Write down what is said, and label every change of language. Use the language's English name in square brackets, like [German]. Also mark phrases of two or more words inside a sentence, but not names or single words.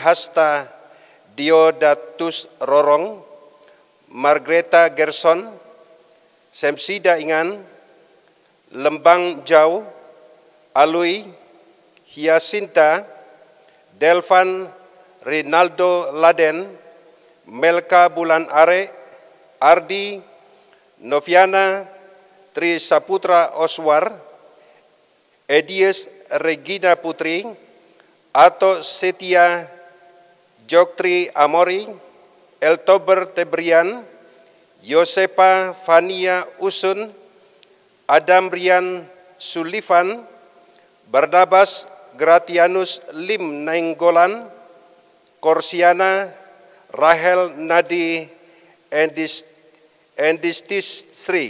[Indonesian] Hasta Diodatus Rorong, Margreta Gerson, Semsida Ingan, Lembang Jau, Alui, Hyasinta, Delvan Rinaldo Laden, Melka Bulan Are, Ardi, Noviana Tri Saputra Oswar, Edies Regina Putri, Ato Setia Joktri Amori, Eltober Tebrian, Yosepa Fania Usun, Adam Rian Sullivan, Barnabas Gratianus Lim Nainggolan, Korsiana Rahel Nadi Endistis Sri.